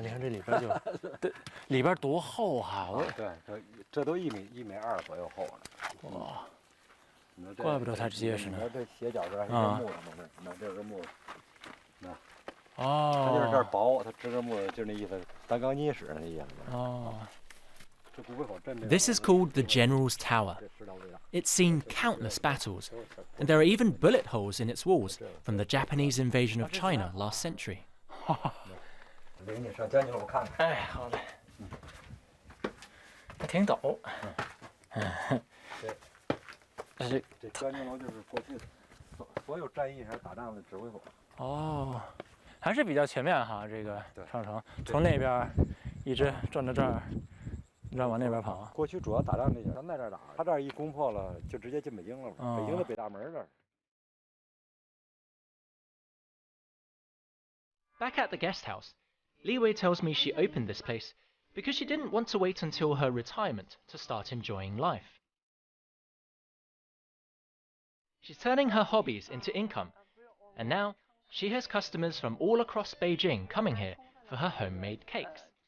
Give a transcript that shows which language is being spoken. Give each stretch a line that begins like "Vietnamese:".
Chinese: 你看这里边就，对，里边多厚啊！对，这都1.2米左右厚了。哇，怪不得它结实呢。这斜角这还是木的嘛？那这是木的，那。哦。它就是这儿薄，它支个木就是那意思，单钢筋使那意思。哦。
English: This is called the General's Tower. It's seen countless battles, and there are even bullet holes in its walls from the Japanese invasion of China last century.
Chinese: 领你上将军楼看看。哎，好嘞。还挺陡。这将军楼就是过去所有战役还是打仗的指挥所。哦，还是比较全面哈，这个长城从那边一直转到这儿。让往那边跑。过去主要打仗这些，咱在这儿打，他这儿一攻破了，就直接进北京了嘛。北京的北大门这儿。
English: Back at the guest house, Li Wei tells me she opened this place because she didn't want to wait until her retirement to start enjoying life. She's turning her hobbies into income, and now she has customers from all across Beijing coming here for her homemade cakes.